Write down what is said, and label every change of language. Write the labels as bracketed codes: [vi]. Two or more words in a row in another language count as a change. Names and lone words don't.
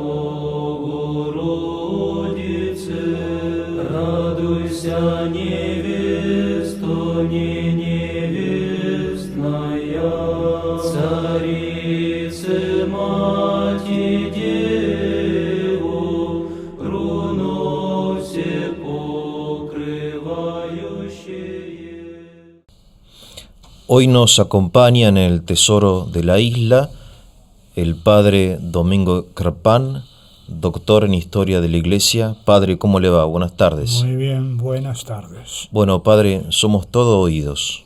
[cu] Богородице, радуйся, невесто не невестная, Царице Мати Деву, руно все покрывающее. [es] Hoy nos acompaña en el Tesoro de la Isla el Padre Domingo Crepán, doctor en Historia de la Iglesia. Padre, ¿cómo le va? Buenas tardes. Muy bien, buenas tardes. Bueno, Padre, somos todo oídos.